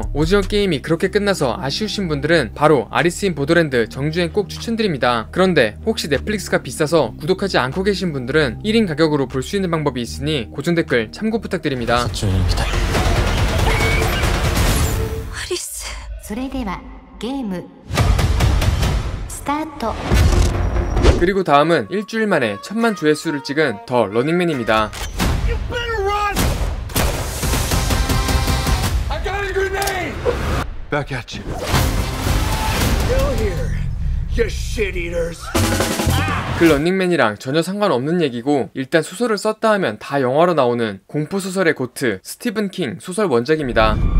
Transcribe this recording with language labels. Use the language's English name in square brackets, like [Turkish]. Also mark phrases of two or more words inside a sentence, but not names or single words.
[Korean] 오징어 게임이 그렇게 끝나서 아쉬우신 분들은 바로 아리스 인 보더랜드 정주행 꼭 추천드립니다. 그런데 혹시 넷플릭스가 비싸서 구독하지 않고 계신 분들은 1인 가격으로 볼 수 있는 방법이 있으니 고정 댓글 참고 부탁드립니다. 아리스. [Japanese] それではゲームスタート。 [Korean] 그리고 다음은 일주일 만에 1000만 조회수를 찍은 더 러닝맨입니다. 그 러닝맨이랑 전혀 상관없는 얘기고, 일단 소설을 썼다 하면 다 영화로 나오는 공포소설의 고트 스티븐 킹 소설 원작입니다.